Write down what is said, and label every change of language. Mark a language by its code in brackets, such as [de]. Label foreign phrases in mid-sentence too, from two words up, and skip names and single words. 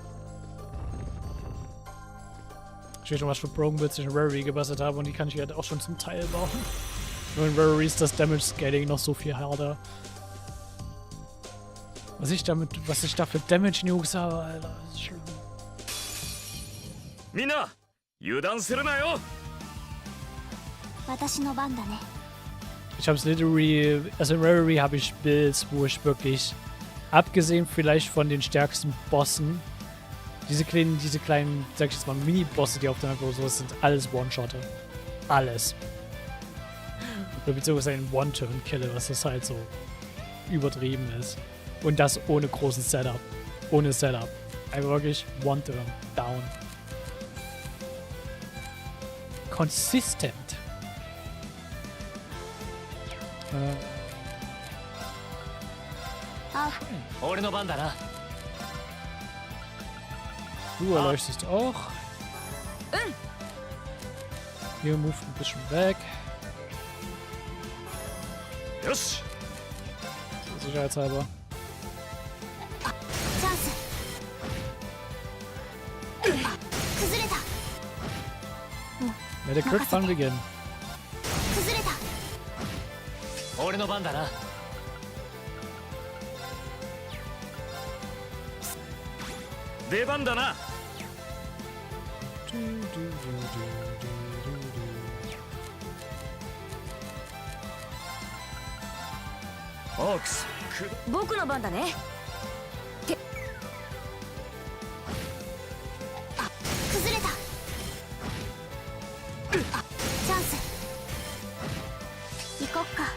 [de] Ich weiß schon, was für [en] Broken Bits [de] ich in Rarity gebastelt habe und die kann ich halt auch schon zum Teil bauen. Nur in Rarity ist das [en] Damage Scaling [de] noch so viel härter. Was ich da für [en] Damage Nukes [de] habe, Alter, das ist schlimm. [ja] Minna, 油断するなよ。私の番だね。 [de] Ich habe es literally, also in Rarity habe ich Builds, wo ich wirklich, abgesehen vielleicht von den stärksten Bossen, diese kleinen, sag ich jetzt mal, Mini-Bosse, die auf der Map oder so sind, alles One-Shotter. Alles. Oder beziehungsweise ein One-Turn-Killer, was das halt so übertrieben ist. Und das ohne großen Setup. Ohne Setup. Einfach wirklich One-Turn. Down. [en] Consistent. [ja] 俺の番だな。 [de] Du erleuchtest auch. Hier moved ein bisschen weg. [ja] よし。 [de] Sicherheitshalber. [ja] チャンス。崩れた。 [en] Let the crit fun begin. [ja] 崩れた。俺の番だな。出番だな。オークス。僕の番だね。崩れた。チャンス。行こっか。